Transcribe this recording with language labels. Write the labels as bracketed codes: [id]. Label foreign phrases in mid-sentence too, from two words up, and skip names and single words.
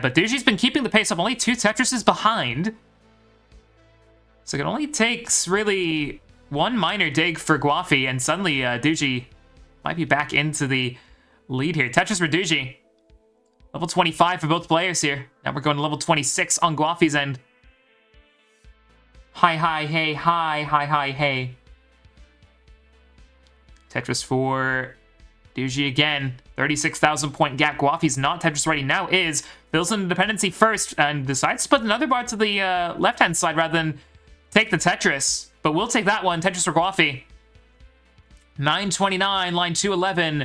[en] But Duzy's been keeping the pace up, only 2 Tetrises behind. So it only takes really one minor dig for Gwafey, and suddenly Duzy might be back into the lead here. Tetris for Duzy. Level 25 for both players here. Now we're going to level 26 on Gwafey's end. Hi, hi, hey, hi, hi, hi, hey. Tetris for Duzy again. 36,000 point gap. Gwafey's not Tetris ready now, is. Builds in the dependency first and decides to put another bar to the left-hand side rather than take the Tetris. But we'll take that one. Tetris for Gwafey. 929, line 211.